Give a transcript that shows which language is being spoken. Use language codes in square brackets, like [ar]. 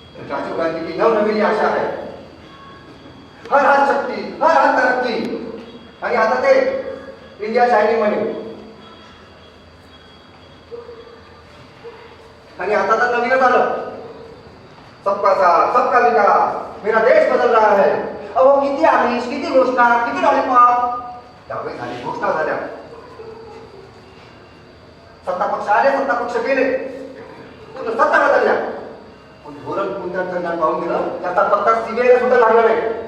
[hi] राजीव गांधी की नवनवीन आशा है. हर हात शक्ती, हर हात तरक्की. [mr] आणि आता ते इंडिया शायनिंग बने. आणि आता तर नवीनच आलं. [hi] सबका साथ सबका विकास, मेरा देश बदल रहा है. [mr] अहो किती आमिष, किती घोषणा, किती लॉलीपॉप. त्यावेळी झाली घोषणा झाल्या. सत्ता पक्ष आले, सत्ता पक्ष गेले, सत्ता बदलल्या. पण धोरण कोणत्या त्यांना पाहून दिलं त्याचा पत्ता सीबीआयला सुद्धा लागला नाही.